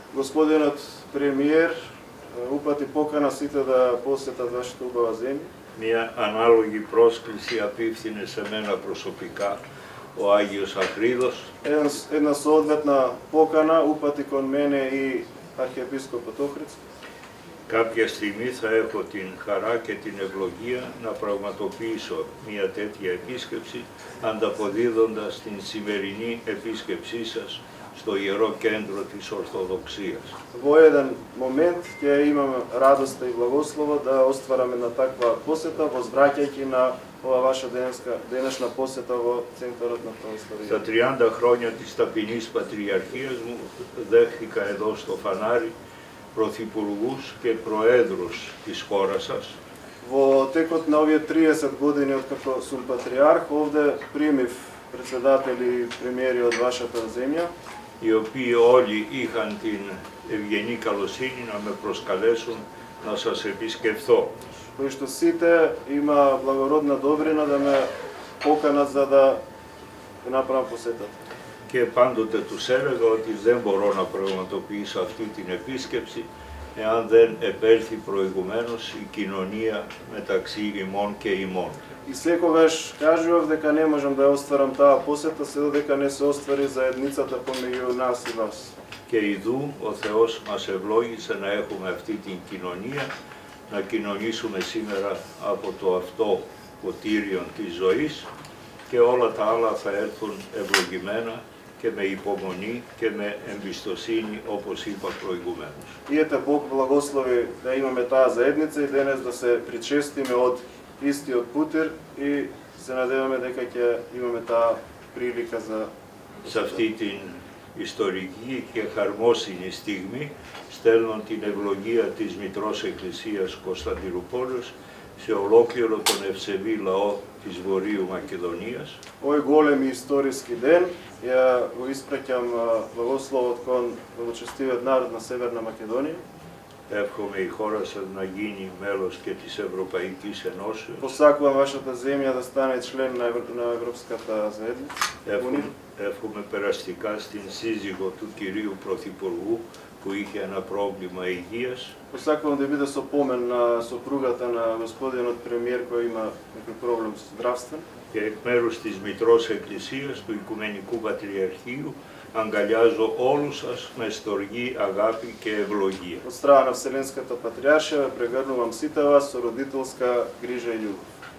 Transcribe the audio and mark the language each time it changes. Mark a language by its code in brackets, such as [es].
[mk] Господинот премиер упати покана сите да посетат вашата убава земја. [el] μια ανάλογη πρόσκληση απίφθινε σε μένα προσωπικά ο Άγιος Αχρίδος [mk] Една соодветна покана упати кон мене и архиепископот Охридски. [el] Κάποια στιγμή θα έχω την χαρά και την ευλογία να πραγματοποιήσω μια τέτοια επίσκεψη ανταποδίδοντας την σημερινή επίσκεψή σας στο Ιερό Κέντρο της Ορθοδοξίας. [mk] Во еден момент ќе имаме радоста и благослово да оствараме на таква посета, возвраќајќи на ова ваша денешна посета во центарот на православието. [el] Στα 30 χρόνια της ταπεινής πατριαρχίας μου δέχθηκα εδώ στο Φανάρι πρωθυπουργούς και προέδρους της χώρας σας, [mk] Во текот на овие 30 години откако сум патриарх, овде примив председатели и премиери од вашата земја, [el] οι οποίοι όλοι είχαν την ευγενή καλοσύνη να με προσκαλέσουν να σας επισκεφθώ. [mk] кои што сите има благородна добрина да ме поканат за да направам посетата. [el] Και πάντοτε τους έλεγα ότι δεν μπορώ να πραγματοποιήσω αυτή την επίσκεψη εάν δεν επέλθει προηγουμένως η κοινωνία μεταξύ ημών και ημών. [mk] И секогаш кажував дека не можам да ја остварам таа посета се додека не се оствари заедницата помеѓу нас и вас. [el] Και ειδού ο Θεός μας ευλόγησε να έχουμε αυτή την κοινωνία, να κοινωνήσουμε σήμερα από το αυτό ποτήριον της ζωής και όλα τα άλλα θα έρθουν ευλογημένα και με υπομονή και με εμπιστοσύνη όπως είπα προηγουμένως. [mk] И ете Бог благослови да имаме таа заедница и денес да се причестиме од истиот путир и се надеваме дека ќе имаме таа прилика за [el] Σε αυτή την ιστορική και χαρμόσυνη στιγμή στέλνω την ευλογία της Μητρός Εκκλησίας Κωνσταντινούπολης σε ολόκληρο τον ευσεβή λαό της Βορείου Μακεδονίας. [mk] овој голем и историски ден. Ја го испраќам благословот кон благочестивиот народ на Северна Македонија. [el] Εύχομαι η χώρα σας να γίνει μέλος και της Ευρωπαϊκής Ενώσεως. [mk] Посакувам вашата земја да стане член на Европската заедница. [el] Εύχομαι περαστικά στην σύζυγο του κυρίου Πρωθυπουργού που είχε ένα πρόβλημα υγείας. [mk] Посакувам да биде со помен на сопругата на господинот премиер кој има некој проблем со здравствен. [el] Και εκ μέρους της Μητρός Εκκλησίας του Οικουμενικού Πατριαρχείου αγκαλιάζω όλους σας με στοργή, αγάπη και ευλογία. [mk] Од страна на Вселенската патриаршија прегрнувам сите вас со родителска грижа и љубов.